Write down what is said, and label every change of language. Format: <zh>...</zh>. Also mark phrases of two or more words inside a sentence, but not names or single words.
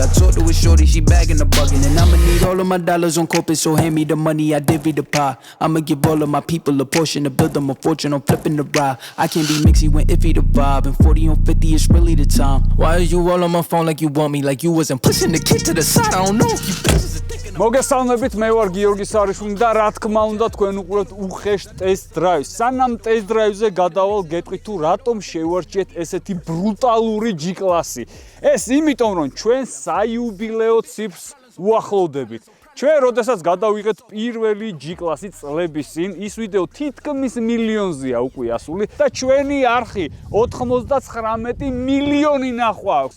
<en>I talked to a shorty, she bagging the bugging. And I'ma need all of my dollars on corporate, so hand me the money, I divvy the pie. I'ma give all of my people a portion to build them a fortune. I'm flipping the ride. I can't be mixy when iffy the vibe. And 40 on 50 is really the time. Why are you all on my phone like you want me? Like you wasn't pushing the kid to the side. I don't know if you bitches are thinking.</en> <ka>მოგესალმებით, მე ვარ გიორგი სარიშვილი და რა თქმა უნდა თქვენ უყურებთ უხეშ ტესტ დრაივს. სანამ ტესტ დრაივზე გადავალ, გეტყვით თუ რატომ შევარჩიეთ ესეთი ბრუტალური G-კლასი. ეს იმიტომ რომ ჩვენ საიუბილეო ციფრს უახლოვდებით. ჩვენ როდესაც გადავიღეთ პირველი G-კლასი წლების წინ, ის ვიდეო თითქმის მილიონზეა უკვე ასული და ჩვენი არხი 99 მილიონი ნახვა აქვს.</ka>